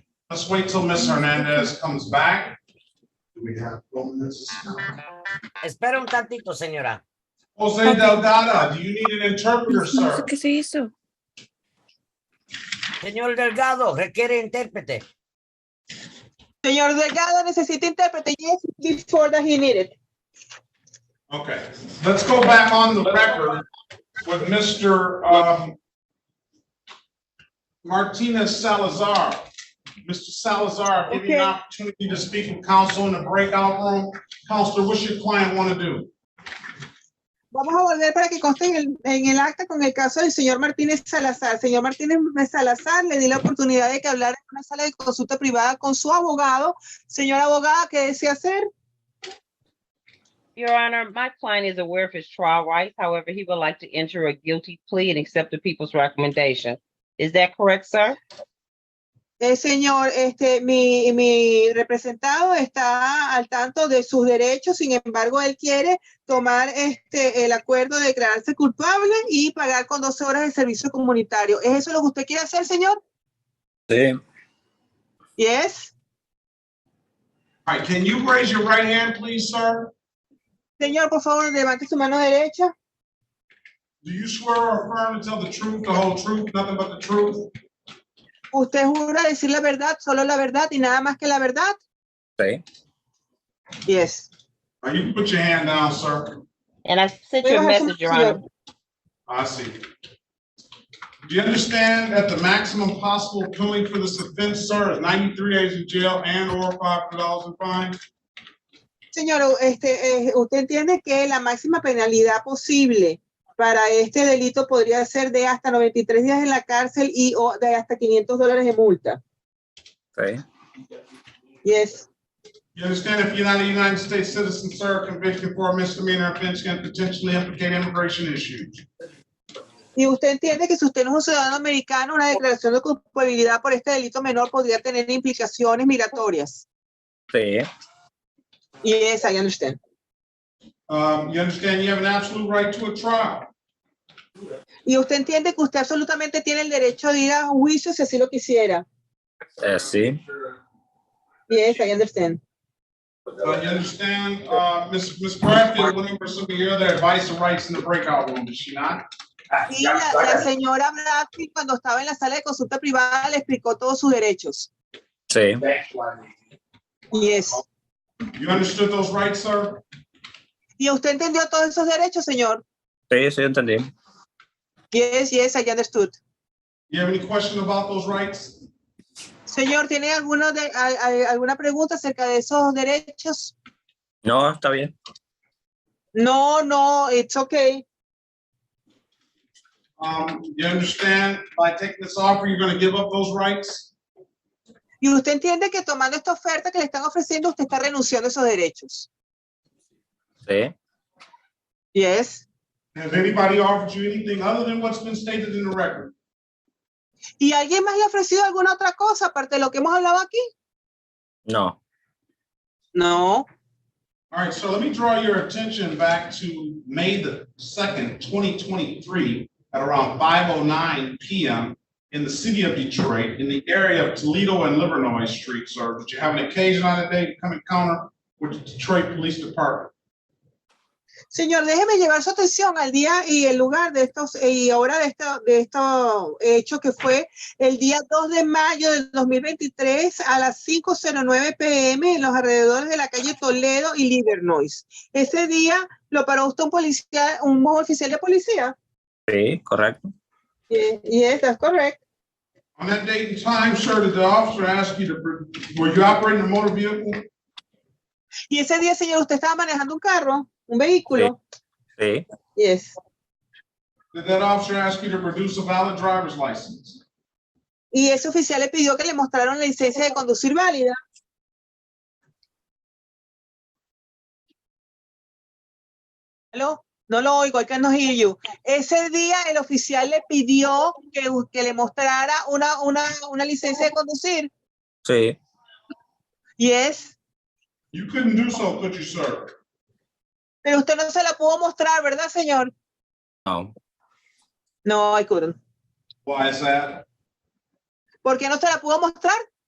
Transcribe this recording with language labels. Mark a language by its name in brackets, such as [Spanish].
[English] Let's wait till Ms. Hernandez comes back. Do we have minutes? [Spanish] Espera un tantito, señora. [English] Jose Delgado, do you need an interpreter, sir? [Spanish] ¿Qué se hizo? Señor Delgado, requiere intérprete. Señor Delgado, necesita intérprete. [English] Yes, before that he needed. Okay, let's go back on the record with Mr. Martinez Salazar. Mr. Salazar, give you an opportunity to speak with counsel in the breakout room. Counselor, what's your client want to do? [Spanish] Vamos a volver para que conste en el acta con el caso del señor Martínez Salazar. Señor Martínez Salazar, le di la oportunidad de que hablara en una sala de consulta privada con su abogado. Señora abogada, ¿qué desea hacer? [English] Your Honor, my client is aware of his trial rights. However, he would like to enter a guilty plea and accept the people's recommendation. Is that correct, sir? [Spanish] Señor, mi representado está al tanto de sus derechos, sin embargo, él quiere tomar el acuerdo de declararse culpable y pagar con 12 horas de servicio comunitario. ¿Es eso lo que usted quiere hacer, señor? Sí. [English] Yes. All right, can you raise your right hand, please, sir? [Spanish] Señor, por favor, levante su mano derecha. [English] Do you swear or affirm to tell the truth, the whole truth, nothing but the truth? [Spanish] ¿Usted jura decir la verdad, solo la verdad y nada más que la verdad? Sí. [English] Yes. All right, you can put your hand down, sir. And I sent you a message, Your Honor. I see. Do you understand that the maximum possible penalty for this offense, sir, is 93 days in jail and or $500 in fine? [Spanish] Señor, usted entiende que la máxima penalidad posible para este delito podría ser de hasta 93 días en la cárcel y o de hasta $500 de multa. Sí. [English] Yes. You understand if you're not a United States citizen, sir, conviction for a misdemeanor offense can potentially implicate immigration issues. [Spanish] Y usted entiende que si usted no es un ciudadano americano, una declaración de culpabilidad por este delito menor podría tener implicaciones migratorias. Sí. [English] Yes, I understand. You understand you have an absolute right to a trial. [Spanish] Y usted entiende que usted absolutamente tiene el derecho de ir a un juicio si así lo quisiera. Sí. [English] Yes, I understand. You understand, Ms. Bradfield went over some of your other advice and rights in the breakout room, did she not? [Spanish] Sí, la señora Bradfield, cuando estaba en la sala de consulta privada, le explicó todos sus derechos. Sí. [English] Yes. You understood those rights, sir? [Spanish] ¿Y usted entendió todos esos derechos, señor? Sí, sí, entendí. [English] Yes, yes, I understood. You have any question about those rights? [Spanish] Señor, ¿tiene alguna pregunta acerca de esos derechos? No, está bien. [English] No, it's okay. You understand by taking this offer, you're going to give up those rights? [Spanish] Y usted entiende que tomando esta oferta que le están ofreciendo, usted está renunciando a esos derechos. Sí. [English] Yes. Has anybody offered you anything other than what's been stated in the record? [Spanish] ¿Y alguien más le ha ofrecido alguna otra cosa aparte de lo que hemos hablado aquí? No. [English] No. All right, so let me draw your attention back to May the 2nd, 2023 at around 5:09 p.m. in the city of Detroit in the area of Toledo and Livernois Street, sir. Did you have an occasion on that day to come encounter with the Detroit Police Department? [Spanish] Señor, déjeme llevar su atención al día y el lugar de estos, y ahora de esto hecho que fue el día 2 de mayo del 2023 a las 5:09 p.m. en los alrededores de la calle Toledo y Livernois. Ese día lo paró usted un oficial de policía. Sí, correcto. [English] Yes, that's correct. On that date and time, sir, did the officer ask you to, were you operating a motor vehicle? [Spanish] Y ese día, señor, usted estaba manejando un carro, un vehículo. Sí. [English] Yes. Did that officer ask you to produce a valid driver's license? [Spanish] Y ese oficial le pidió que le mostraran la licencia de conducir válida. ¿Aló? No lo oigo, [English] I cannot hear you. [Spanish] Ese día el oficial le pidió que le mostrara una licencia de conducir. Sí. [English] Yes. You couldn't do so, could you, sir? [Spanish] Pero usted no se la pudo mostrar, ¿verdad, señor? No. [English] No, I couldn't. Why is that? [Spanish] ¿Por qué no se la pudo mostrar?